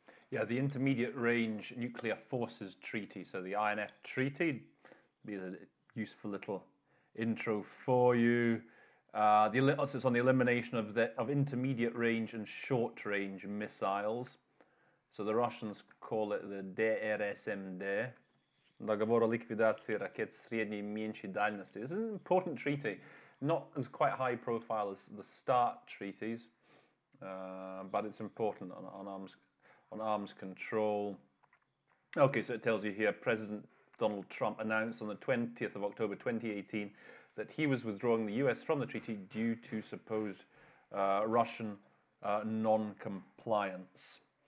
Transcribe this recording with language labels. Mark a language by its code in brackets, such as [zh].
[en] Yeah, the Intermediate Range Nuclear Forces Treaty. So the INF Treaty, be a useful little intro for you. It's on the elimination of intermediate range and short range missiles. So the Russians call it the DRSMD. [ru] Договор о ликвидации ракет средней и меньшей дальности. [en] This is an important treaty, not as quite high profile as the START treaties, but it's important on arms control. Okay, so it tells you here, President Donald Trump announced on the 20th of October 2018 that he was withdrawing the US from the treaty due to supposed Russian non-compliance.